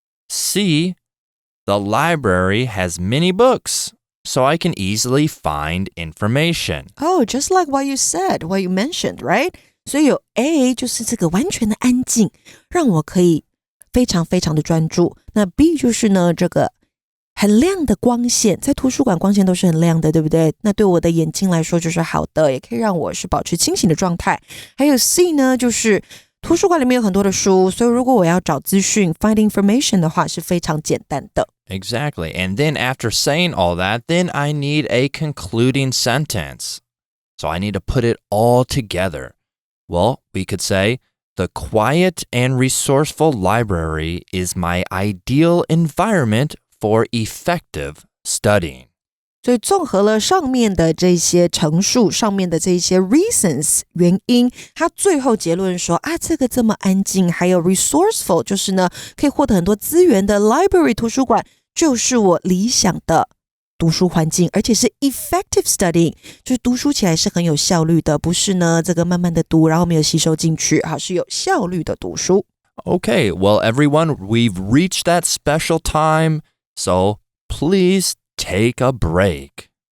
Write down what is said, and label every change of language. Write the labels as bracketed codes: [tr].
[en] C, the library has many books, so I can easily find information. Oh, just like what you said, what you mentioned, right? [zh] 所以有 A 就是这个完全的安静，让我可以非常非常的专注。那 B 就是呢，这个很亮的光线，在图书馆光线都是很亮的，对不对？那对我的眼睛来说就是好的，也可以让我是保持清醒的状态。还有 C 呢，就是图书馆里面有很多的书，所以如果我要找资讯 [en] find information [zh] 的话是非常简单的。 [en] Exactly. And then after saying all that, then I need a concluding sentence. So I need to put it all together. Well, we could say, the quiet and resourceful library is my ideal environment for effective studying. [zh] 所以综合了上面的这些陈述，上面的这些 reasons 原因，他最后结论说啊，这个这么安静，还有 resourceful 就是呢可以获得很多资源的 library 图书馆，就是我理想的读书环境，而且是 [en] effective studying， [zh] 就是读书起来是很有效率的，不是呢这个慢慢的读，然后没有吸收进去，是有效率的读书。 [en] Okay, well everyone, we've reached that special time, so please take a break.